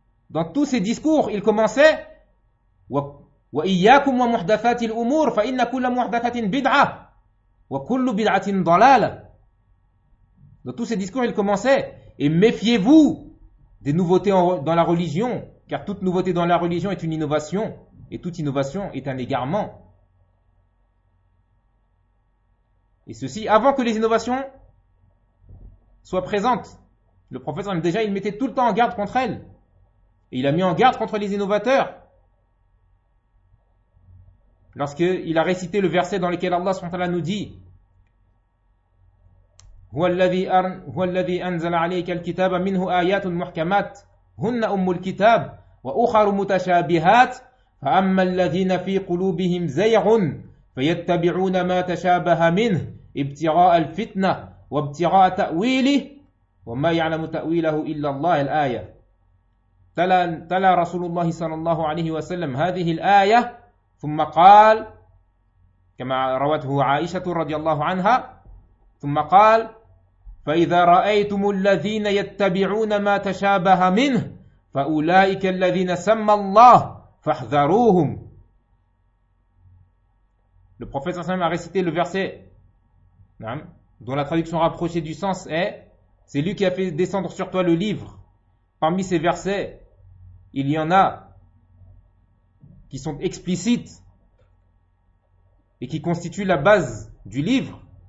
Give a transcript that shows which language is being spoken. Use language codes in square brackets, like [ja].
[fr] Dans tous ces discours, il commençait « [ar] وَإِيَّاكُمْ وَمُحْدَثَاتِ الْأُمُورِ فَإِنَّ كُلَّ مُحْدَثَةٍ بِدْعَةٍ وَكُلُّ بِدْعَةٍ ضَلَالٍ [fr] » Dans tous ces discours, il commençait « Et méfiez-vous des nouveautés dans la religion, car toute nouveauté dans la religion est une innovation, et toute innovation est un égarement. » Et ceci avant que les innovations soient présentes. Le prophète, déjà, il mettait tout le temps en garde contre elles. Et il a mis en garde contre les innovateurs. Lorsqu'il a récité le verset dans lequel Allah SWT nous dit [ar] هو الذي أنزل عليك الكتاب منه آيات محكمات هن أم الكتاب وأخر متشابهات فأما الذين في قلوبهم زيغ فيتبعون ما تشابه منه ابتغاء الفتنة وابتغاء تأويله وما يعلم تأويله إلا الله الآية تلا رسول الله صلى الله عليه وسلم هذه الآية ثم قال كما روته عائشة رضي الله عنها ثم قال فإذا رأيتم الذين يتبعون ما تشابه منه فأولئك الذين سمى الله فاحذروهم. [fr] Le prophète [ar] صلى الله عليه وسلم [fr] a récité le verset dont la traduction rapprochée du sens est: c'est lui qui a fait descendre sur toi le livre. Parmi ces versets, il y en a qui sont explicites et qui constituent la base du livre.